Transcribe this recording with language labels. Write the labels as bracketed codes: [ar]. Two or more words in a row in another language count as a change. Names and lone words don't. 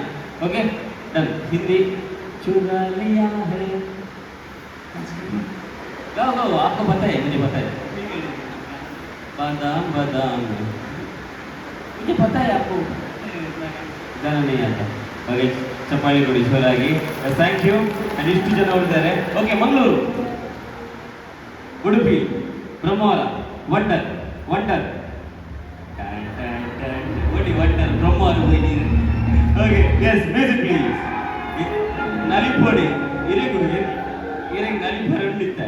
[en] okay done. [hi] हिंदी. चुरा लिया है. गाओ. आपको पता है, मुझे पता है. बादाम मुझे पता है, आपको गाना नहीं आता. ओके, [kn] ಚಪ್ಪಾಳೆ ಕೊಡಿ ಜೋರಾಗಿ. [en] thank you. [kn] ಅಂಡ್ ಇಷ್ಟು ಜನ ಹೊರಟಿದ್ದಾರೆ. ಓಕೆ, ಮಂಗಳೂರು, ಉಡುಪಿ, ಬ್ರಹ್ಮಾವರ, ವಂಡರ್. ವಂಡರ್ ಬ್ರಹ್ಮಾವರ. [en] Okay, yes, music please. [kn] ನಲಿಪೋಡಿ ಇರೆಗೆ ನಲಿಪೋಡಿ ಉಂಡಿದ್ದಾರೆ.